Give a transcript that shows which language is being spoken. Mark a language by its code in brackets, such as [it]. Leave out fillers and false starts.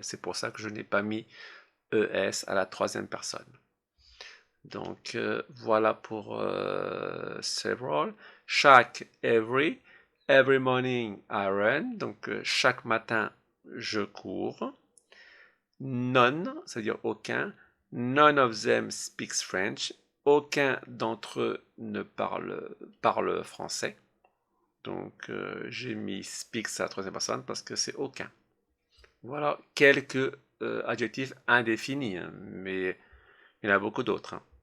[fr] C'est pour ça que je n'ai pas mis ES à la troisième personne. Donc voilà pour several. [en] Chaque, every. Every morning I run. [fr] Donc chaque matin je cours. None, c'est-à-dire aucun. [en] None of them speaks French. [fr] Aucun d'entre eux ne parle français. Donc j'ai mis speaks à la troisième personne parce que c'est aucun. Voilà quelques adjectifs indéfinis, hein, mais il y en a beaucoup d'autres. Hein.